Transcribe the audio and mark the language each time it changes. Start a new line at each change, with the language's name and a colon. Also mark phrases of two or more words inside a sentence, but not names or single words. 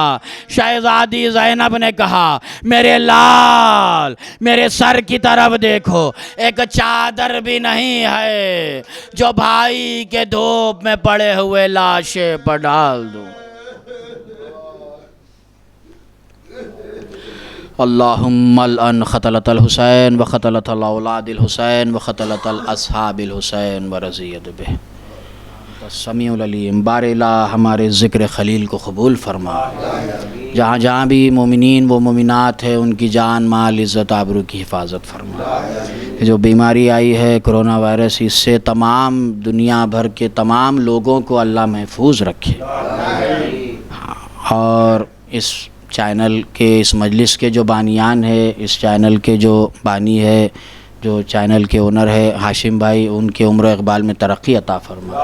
Urdu: شہزادی زینب نے کہا میرے لال میرے سر کی طرف دیکھو، ایک چادر بھی نہیں ہے جو بھائی کے دھوپ میں پڑے ہوئے لاشے پر ڈال دوں۔
Arabic: اللہم الان خطلت الحسین و خطلت الاولاد الحسین و خطلت الاصحاب الحسین و رضیت بہ۔ السمیع العلیم،
Urdu: بار الہ ہمارے ذکر خلیل کو قبول فرما۔ جہاں جہاں بھی مومنین و مومنات ہیں ان کی جان مال عزت آبرو کی حفاظت فرما۔ جو بیماری آئی ہے کرونا وائرس، اس سے تمام دنیا بھر کے تمام لوگوں کو اللہ محفوظ رکھے، اور اس چینل کے اس مجلس کے جو بانیان ہے، اس چینل کے جو بانی ہے، جو چینل کے اونر ہے ہاشم بھائی، ان کے عمر و اقبال میں ترقی عطا فرما۔